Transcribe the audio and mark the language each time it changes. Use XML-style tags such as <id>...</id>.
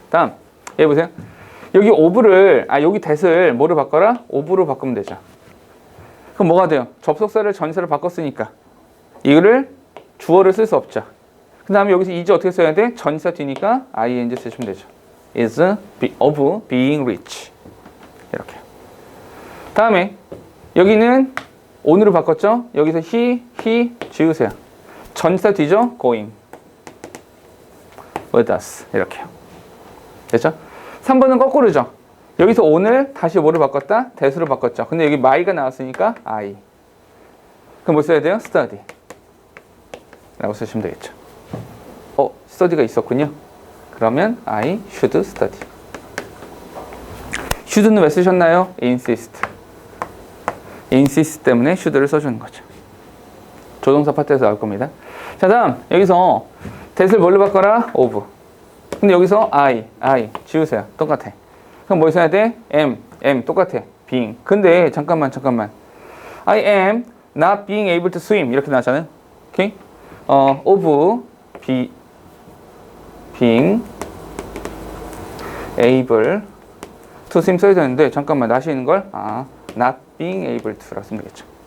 <ko>다음 얘 보세요. 여기 of를 여기 that을 뭐로 바꿔라? of로 바꾸면 되죠. 그럼 뭐가 돼요? 접속사를 전치사로 바꿨으니까 이거를 주어를 쓸 수 없죠. 그 다음에 여기서 is 어떻게 써야 돼? 전치사 뒤니까 ing 쓰시면 되죠.</ko> <en>is of being rich</en> <ko>이렇게. 다음에 여기는 on으로 바꿨죠? 여기서 he 지우세요. 전치사 뒤죠?</ko> <en>going with us</en> <ko>이렇게요. 됐죠? 3번은 거꾸로죠? 여기서 on을 다시 뭐로 바꿨다? that으로 바꿨죠. 근데 여기 my가 나왔으니까 I. 그럼 뭐 써야 돼요? study 라고 쓰시면 되겠죠. study가 있었군요. 그러면</ko> <en>I should study.</en> <ko>should는 왜 쓰셨나요? insist 때문에 should를 써주는 거죠. 조동사 파트에서 나올 겁니다. 자, 다음 여기서 that을 뭘로 바꿔라?</ko> <en>of.</en> <ko>근데 여기서 I 지우세요. 똑같아. 그럼 뭘 써야 돼? am 똑같아. being. 근데 잠깐만</ko> <en>I am not being able to swim</en> <ko>이렇게 나왔잖아요. 오케이?</ko> <en>of being able to swim</en> <ko>써야 되는데 잠깐만 다시 있는 걸</ko> <en>not being able to</en> <ko>라고 쓰면 되겠죠.</ko>